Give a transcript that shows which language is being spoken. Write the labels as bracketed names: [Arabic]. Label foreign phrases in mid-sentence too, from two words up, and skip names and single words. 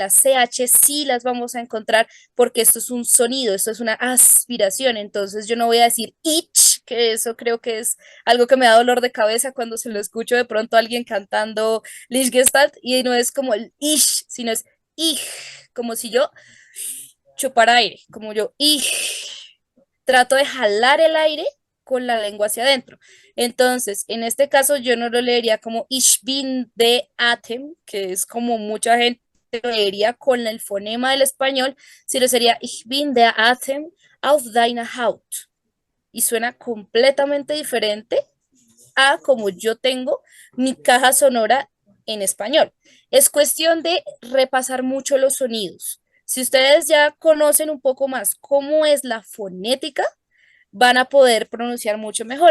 [Spanish] la CH sí las vamos a encontrar porque esto es un sonido, esto es una aspiración, entonces yo no voy a decir ich, que eso creo que es algo que me da dolor de cabeza cuando se lo escucho de pronto a alguien cantando Lichgestalt y no es como el ish, sino es ich, como si yo chupara aire, como yo ich, trato de jalar el aire con la lengua hacia adentro. Entonces, en este caso yo no lo leería como [German] ich bin de Atem, [Spanish] que es como mucha gente lo leería con el fonema del español, sino sería [German] ich bin der Atem auf deiner Haut. [Spanish] Y suena completamente diferente a como yo tengo mi caja sonora en español. Es cuestión de repasar mucho los sonidos. Si ustedes ya conocen un poco más cómo es la fonética, van a poder pronunciar mucho mejor.